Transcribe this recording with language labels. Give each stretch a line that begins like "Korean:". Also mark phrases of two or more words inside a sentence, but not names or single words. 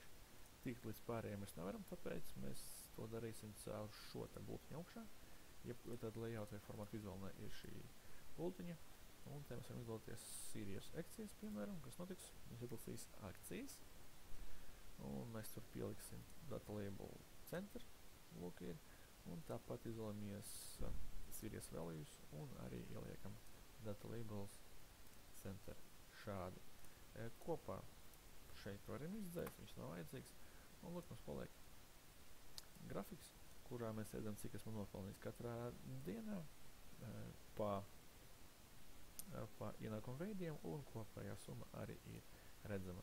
Latvian: Tikt līdz pārējiem mēs nevaram, tāpēc mēs to darīsim caur šo te bultiņu augšā. Ja tad layout vai formātu izvēlnē ir šī bultiņa, un te mēs varam izvēlēties series akcijas, piemēram, kas notiks, mēs izlasīs akcijas, un mēs tur pieliksim
English: data label center,
Latvian: lūk ir, un tāpat izvēlamies
English: series values,
Latvian: un arī ieliekam
English: data labels center
Latvian: šādi. Kopā šeit varam izdzēt, viņš nav vajadzīgs, un lūk, mums paliek grafiks, kurā mēs redzam, cik esmu nopelnījis katrā dienā pa ienākumu veidiem, un kopējā summa arī ir redzama.